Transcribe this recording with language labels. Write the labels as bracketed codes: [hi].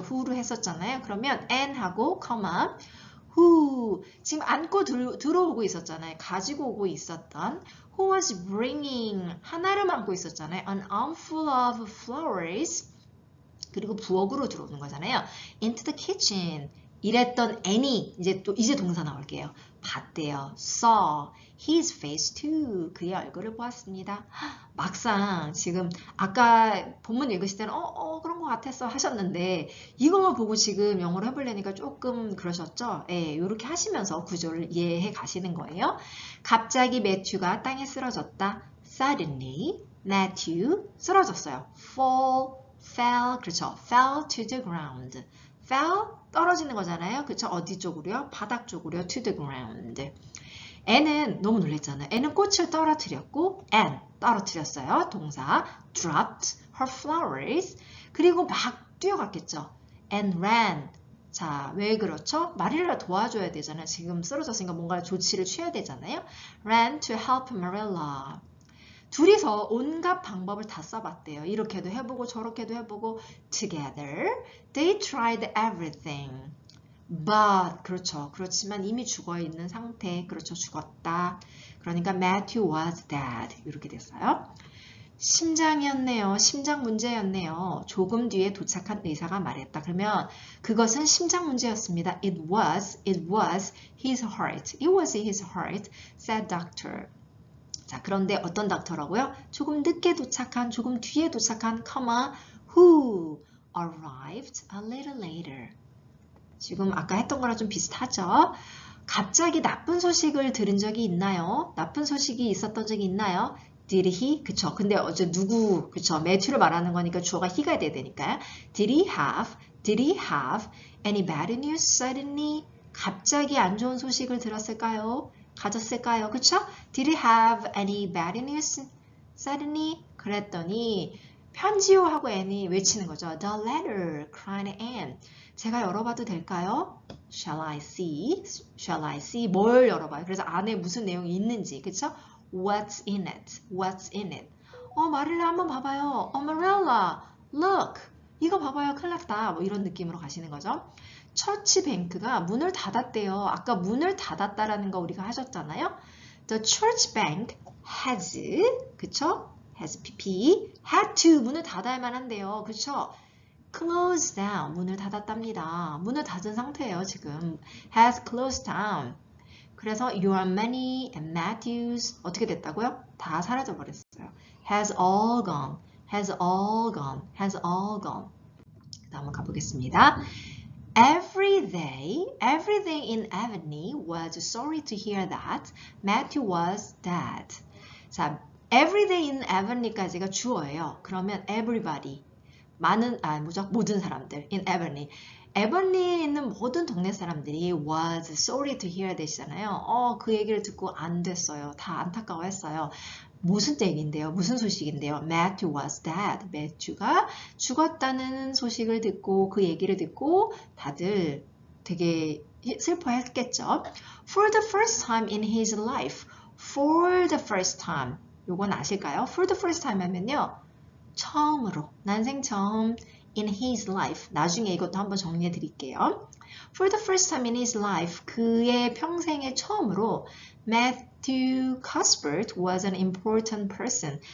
[ko] who로 했었잖아요. 그러면 N 하고 컴마 who 지금 안고 들어오고 있었잖아요. 가지고 오고 있었던 who was bringing 하나를 안고 있었잖아요. [en] An armful of flowers [ko] 그리고 부엌으로 들어오는 거잖아요. [en] Into the kitchen [ko] 이랬던 Annie 이제 동사 나올게요. 봤대요. [en] Saw his face too 그의 얼굴을 보았습니다. [ko] 막상 지금 아까 본문 읽으실 때는 그런 것 같았어 하셨는데 이것만 보고 지금 영어로 해보려니까 조금 그러셨죠? 예, 이렇게 하시면서 구조를 이해해 가시는 거예요. 갑자기 매튜가 땅에 쓰러졌다. [en] Suddenly Matthew 쓰러졌어요. fell 그렇죠. fell to the ground. [ko] fell 떨어지는 거잖아요. 그렇죠? 어디 쪽으로요? 바닥 쪽으로요. to the ground. N은 너무 놀랬잖아요. N은 꽃을 떨어뜨렸고 N 떨어뜨렸어요. [en] 동사 dropped her flowers. [ko] 그리고 막 뛰어갔겠죠. And ran. 자, 왜 그렇죠? 마릴라 도와줘야 되잖아요. 지금 쓰러졌으니까 뭔가 조치를 취해야 되잖아요. [en] Ran to help Marilla. [ko] 둘이서 온갖 방법을 다 써봤대요. 이렇게도 해보고 저렇게도 해보고 [en] together they tried everything. [ko] But 그렇죠. 그렇지만 이미 죽어있는 상태. 그렇죠. 죽었다. [en] 그러니까 Matthew was dead. [ko] 이렇게 됐어요. 심장이었네요. 심장 문제였네요. 조금 뒤에 도착한 의사가 말했다. 그러면 그것은 심장 문제였습니다. [en] It was his heart. It was his heart, said doctor. [ko] 자, 그런데 어떤 닥터라고요? 조금 늦게 도착한, 조금 뒤에 도착한, [en] who arrived a little later. [ko] 지금 아까 했던 거랑 좀 비슷하죠? 갑자기 나쁜 소식을 들은 적이 있나요? 나쁜 소식이 있었던 적이 있나요? Did he? 그쵸. 근데 어제 누구, 그쵸. 매튜를 말하는 거니까 주어가 he가 돼야 되니까. [en] Did he have any bad news suddenly? [ko] 갑자기 안 좋은 소식을 들었을까요? 가졌을까요? 그쵸? [en] Did he have any bad news suddenly? [ko] 그랬더니 편지요 하고 Annie 외치는 거죠. [en] The letter, cried Anne. [ko] 제가 열어봐도 될까요? [en] Shall I see? Shall I see? 뭘 열어봐요? [ko] 그래서 안에 무슨 내용이 있는지, 그쵸? [en] What's in it? What's in it? [ko] 마릴라 한번 봐봐요. [en] Marilla, look. [ko] 이거 봐봐요. 큰일 났다. 뭐 이런 느낌으로 가시는 거죠. 처치 뱅크가 문을 닫았대요. 아까 문을 닫았다라는 거 우리가 하셨잖아요. [en] The church bank has, 그쵸? has pp, had to 문을 닫아야만 한대요. [ko] 그쵸? [en] closed down [ko] 문을 닫았답니다. 문을 닫은 상태예요. [en] 지금 has closed down. 그래서 your money and Matthews 어떻게 됐다고요? [ko] 다 사라져 버렸어요. [en] has all gone, has all gone, has all gone. [ko] 다음 가보겠습니다. [en] Every day in Avonlea was sorry to hear that Matthew was dead. [ko] 자, every day in Avonlea까지가 주어예요. 그러면 everybody, 모든 사람들 in Avonlea. 에버니에 있는 모든 동네 사람들이 was sorry to hear that이잖아요. 그 얘기를 듣고 안 됐어요. 다 안타까워했어요. 무슨 얘기인데요? 무슨 소식인데요? [en] Matthew was dead. [ko] 매튜가 죽었다는 소식을 듣고 그 얘기를 듣고 다들 되게 슬퍼했겠죠. [en] For the first time in his life. For the first time. [ko] 요건 아실까요? [en] For the first time 하면요. [ko] 처음으로, 난생 처음 in his life. 나중에 이것도 한번 정리해 드릴게요. [en] For the first time in his life, [ko] 그의 평생의 처음으로 [en] Matthew Cuthbert was an important person.